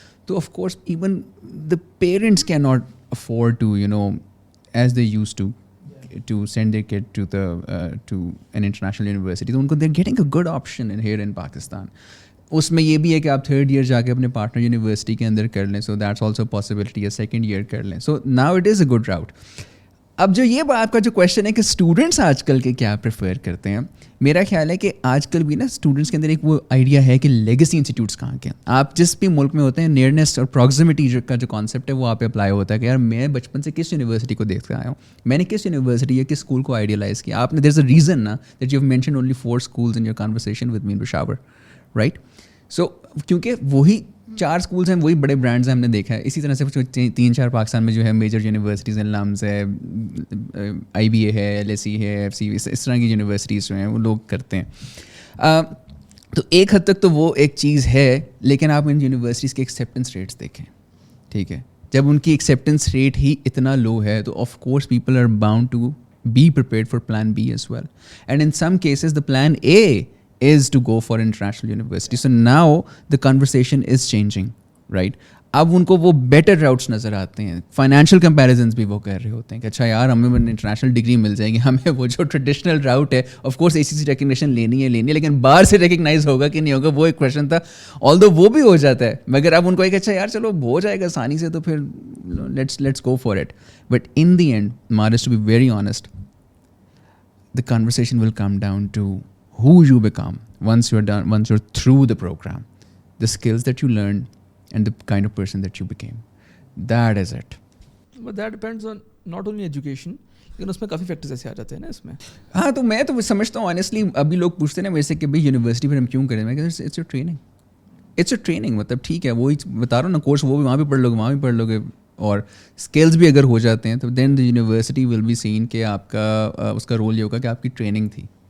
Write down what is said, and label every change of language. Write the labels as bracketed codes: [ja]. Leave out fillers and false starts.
[en] تو of course even the parents can not afford to as they use to send their kid to an international university. [ur] تو ان کو [en] they're getting a good option here in Pakistan. [ur] اس میں یہ بھی ہے کہ آپ 3rd year جا کے اپنے پارٹنر یونیورسٹی کے اندر کر لیں, [en] so that's also a possibility, [ur] یا 2nd year کر لیں. [en] so now it is a good route. [ur] اب جو یہ آپ کا جو کویشچن ہے کہ اسٹوڈنٹس آج کل کے کیا پریفر کرتے ہیں, میرا خیال ہے کہ آج کل بھی نا اسٹوڈنٹس کے اندر ایک وہ آئیڈیا ہے کہ لیگیسی انسٹیٹیوٹس کہاں کے ہیں. آپ جس بھی ملک میں ہوتے ہیں, نیئرنیس اور پراکسیمٹی کا جو کانسیپٹ ہے وہ آپ پہ اپلائی ہوتا ہے کہ یار میں بچپن سے کس یونیورسٹی کو دیکھتے آیا ہوں, میں نے کس یونیورسٹی یا کس اسکول کو آئیڈیلائز کیا. [en] آپ نے there is a reason نا that you have mention only 4 schools in your conversation with me in Peshawar, right? [ur] so کیونکہ وہی 4 schools ہیں, وہی بڑے برانڈز ہیں, ہم نے دیکھا ہے. اسی طرح سے 3-4 پاکستان میں جو ہے میجر یونیورسٹیز ہیں, لمز ہے, آئی بی اے ہے, ایل ایس سی ہے, ایف سی, اس طرح کی یونیورسٹیز جو ہیں وہ لوگ کرتے ہیں. تو ایک حد تک تو وہ ایک چیز ہے, لیکن آپ ان یونیورسٹیز کے ایکسیپٹنس ریٹس دیکھیں, ٹھیک ہے. [en] جب ان کی ایکسیپٹنس ریٹ ہی اتنا لو ہے تو of course people are bound to be prepared for plan B as well, and in some cases the plan A is to go for international university. So now the conversation is changing, right? [ur] اب ان کو وہ better routes نظر آتے ہیں. Financial comparisons بھی وہ کر رہے ہوتے ہیں کہ اچھا یار ہمیں انٹرنیشنل ڈگری مل جائے گی, ہمیں وہ جو ٹریڈیشنل راؤٹ ہے of course a C C recognition لینی ہے, لیکن باہر سے ریکگنائز ہوگا کہ نہیں ہوگا, وہ ایک کویشچن تھا. آلدو وہ بھی ہو جاتا ہے, مگر اب ان کو ایک اچھا یار چلو ہو جائے گا آسانی سے, تو پھر [en] Let's go for it. But in the end mars to be very honest, the conversation will come down to who you become once you're through the program, the skills that you learned and the kind of person that you became. That is it. But that depends on not only education, [ur] لیکن اس میں کافی factors ایسے آ جاتے ہیں نا اس میں. ہاں, تو میں تو سمجھتا ہوں آنیسٹلی, ابھی لوگ پوچھتے ہیں نا میرے سے کہ بھائی یونیورسٹی پھر ہم کیوں کریں, میں کہتا ہوں [en] It's a training. [ur] مطلب ٹھیک ہے, وہی بتا رہا ہوں نا, کورس وہ بھی وہاں بھی پڑھ لو گے, وہاں بھی پڑھ لو گے, اور اسکلز بھی اگر ہو جاتے ہیں تو [en] then the university will be seen [ur] کہ آپ کا اس کا رول یہ ہوگا کہ آپ کی ٹریننگ تھی.